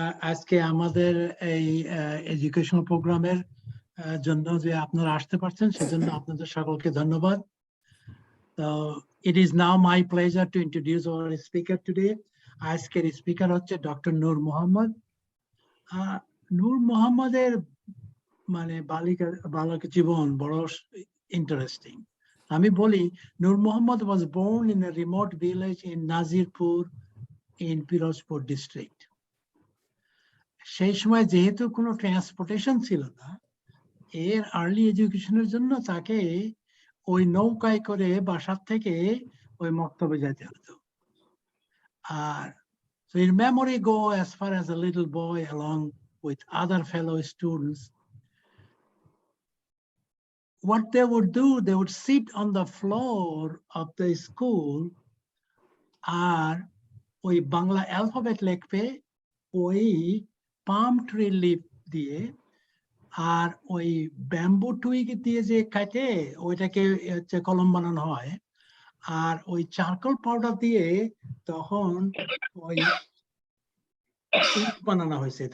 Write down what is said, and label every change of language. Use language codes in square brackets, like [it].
[bn] আজকে আমাদের এই এডুকেশনাল প্রোগ্রামের জন্য যে আপনারা আসতে পারছেন সেজন্য আপনাদের সকলকে ধন্যবাদ। [en] So it is now my pleasure to introduce our speaker today. [bn] আজকের স্পিকার হচ্ছে ডক্টর নূর মোহাম্মদ। নূর মোহাম্মদের মানে বালক জীবন বড় ইন্টারেস্টিং। আমি বলি [en] Nur Mohammad was born in a remote village in Nazirpur in Pirozpur district. [bn] সেই সময় যেহেতু কোনো ট্রান্সপোর্টেশন ছিল না, এর আর্লি এডুকেশনের জন্য তাকে ওই নৌকায় করে বাসার থেকে ওই মক্তবে যেতে হতো। [en] আর so his memory go as far as a little boy along with other fellow students. What they would do, they would sit on the floor of the school [bn] আর ওই বাংলা অ্যালফাবেট লিখবে ওই পাম ট্রি লিফ দিয়ে, আর ওই bamboo twig দিয়ে যে কাটে ওইটাকে হচ্ছে কলম বানানো হয়, আর ওই চারকোল পাউডার দিয়ে তখন ওই ইঙ্ক বানানো হয়েছে।